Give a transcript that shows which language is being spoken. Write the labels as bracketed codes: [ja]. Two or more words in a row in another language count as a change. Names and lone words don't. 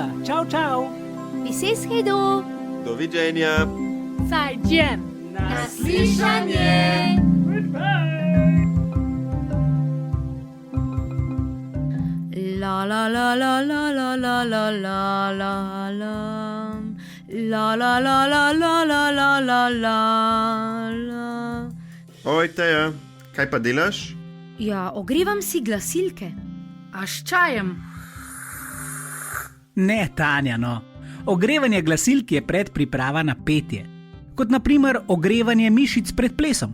[sl] Čau, čau! Piseskedo! [hr] Doviđenja! [sl] Naslišanje! La la la la la la la la la la la. La la la la la la la la la la. Oj, Teja, kaj pa delaš? Ja, ogrevam si glasilke. A s čajem? Ne, Tanja, no. Ogrevanje glasilk je predpriprava na petje. Kot naprimer ogrevanje mišic pred plesom.